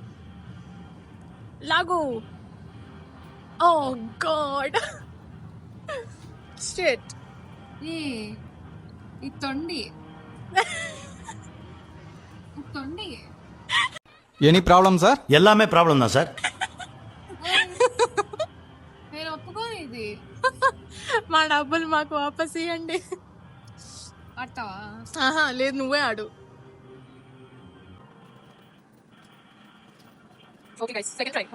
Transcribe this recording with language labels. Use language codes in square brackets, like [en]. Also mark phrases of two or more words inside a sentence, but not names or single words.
[en] లాగు. Oh God, shit. [te] ఈ తొండి తొండి [en] Any problem sir? [ta] எல்லாமே ப்ராப்ளம் தான் சார். [te] నేను ఒప్పుకోను ఇది. మా డబ్బులు మాకు వాపస్ ఇవ్వండి. ఆడతావా? ఆహా లేదు, నువ్వే ఆడు. [en] OK guys, second try.